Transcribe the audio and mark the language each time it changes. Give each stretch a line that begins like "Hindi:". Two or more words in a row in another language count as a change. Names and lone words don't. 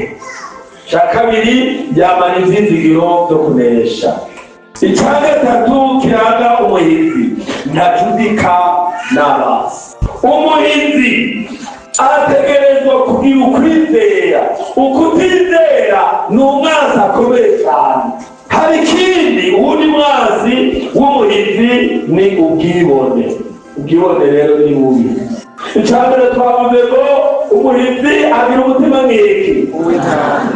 Rundi: Icya kabiri, yamara ibyizigiro byo kunesha. Icya gatatu kiranga umuhizi, ntacudika n'abasi. Umuhizi ategerezwa kugira ukwizera. Ukutizera ni umwanzi akomeye cyane. Hari ikindi, uwundi mwanzi w'umuhizi ni ubwibone. Ubwibone rero ni bubi. Icya mbere twavuze ngo umuhizi agira umutima nk'iki uw'intambwe.